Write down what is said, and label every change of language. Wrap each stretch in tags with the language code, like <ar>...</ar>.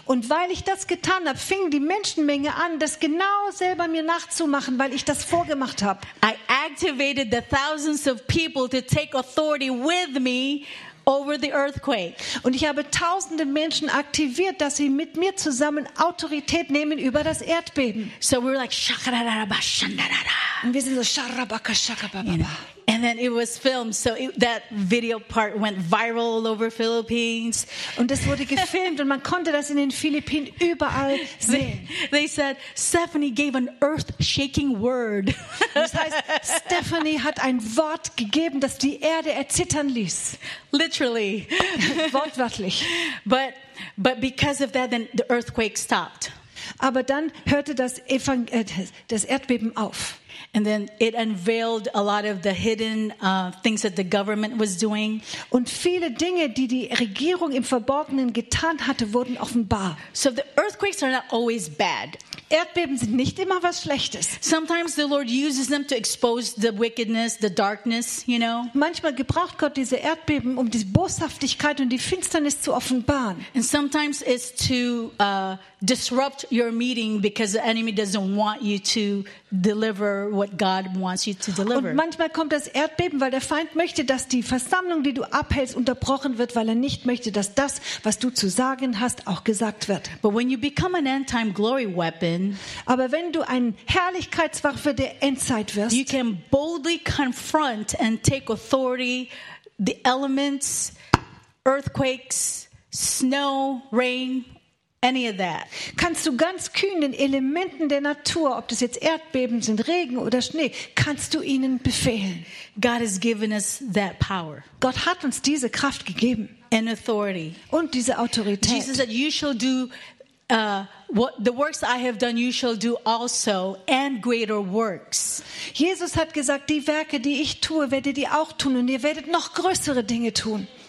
<de>Und weil ich das getan habe, fing die Menschenmenge an, das genau selber mir nachzumachen, weil ich das vorgemacht habe.</de> <en>I activated the thousands of people to take authority with me over the earthquake.</en> <de>Und ich habe tausende Menschen aktiviert, dass sie mit mir zusammen Autorität nehmen über das Erdbeben.</de> <en>So we were like shakarabashandarara.</en> <de>Und wir sind so shakarabashakababa.</de> <en>You know. And then it was filmed, so that video part went viral all over Philippines.</en> <de>Und es wurde gefilmt und man konnte das in den Philippinen überall sehen.</de> <en>They said Stephanie gave an earth-shaking word.</en> <de>Das heißt, Stephanie hat ein Wort gegeben, das die Erde erzittern ließ.</de> <en>Literally,</en> <de>wortwörtlich.</de> <en>But because of that, then the earthquake stopped.</en> <de>Aber dann hörte das Erdbeben auf.</de> <en>And then it unveiled a lot of the hidden things that the government was doing.</en> <de>Und viele Dinge, die die Regierung im Verborgenen getan hatte, wurden offenbar.</de> <en>So the earthquakes are not always bad.</en> <de>Erdbeben sind nicht immer was Schlechtes.</de> <en>Sometimes the Lord uses them to expose the wickedness, the darkness, you know.</en> <de>Manchmal gebraucht Gott diese Erdbeben, um die Boshaftigkeit und die Finsternis zu offenbaren.</de> <en>And sometimes it's to disrupt your meeting because the enemy doesn't want you to deliver what God wants you to deliver.</en> <de>Und manchmal kommt das Erdbeben, weil der Feind möchte, dass die Versammlung, die du abhältst, unterbrochen wird, weil er nicht möchte, dass das, was du zu sagen hast, auch gesagt wird.</de> <en>But when you become an end-time glory weapon,</en> <de>aber wenn du ein Herrlichkeitswaffe der Endzeit wirst,</de> <en>you can boldly confront and take authority the elements, earthquakes, snow, rain, any of that.</en> <de>Kannst du ganz kühn den Elementen der Natur, ob das jetzt Erdbeben sind, Regen oder Schnee, kannst du ihnen befehlen?</de> <en>God has given us that power.</en> <de>Gott hat uns diese Kraft gegeben.</de> <en>And authority.</en> <de>Und diese Autorität.</de> <en>Jesus said, "You shall do what the works I have done. You shall do also, and greater works."</en> <de>Jesus hat gesagt, die Werke, die ich tue, werdet ihr auch tun, und ihr werdet noch größere Dinge tun.</de>